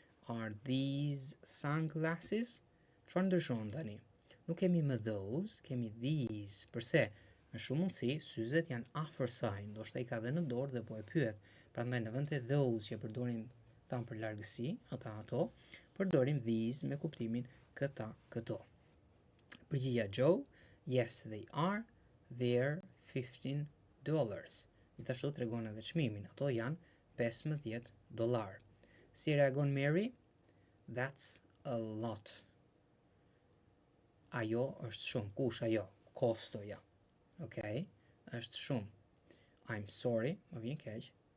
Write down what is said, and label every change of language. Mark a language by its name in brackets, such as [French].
[English] Are these sunglasses? [Albanian] Çfarë ndryshon tani? Nuk kemi më those, kemi these. Përse? Me shumë mundësi, syzet janë afër saj, ndoshta I ka dhe në dorë dhe po e pyet. Prandaj në vend të those që përdorim thamë për largësi, ata ato, përdorim these me kuptimin këta, këto. Përgjigja [English] Joe, yes they are, they're $15. [Albanian] Gjithashtu tregon edhe çmimin, ato janë $15. Si reagon Mary? [English] That's a lot. [Albanian] Ajo është shumë. Kush ajo? Kostoja. Okay? Është shumë. [English] I'm sorry, [Albanian] më vjen keq.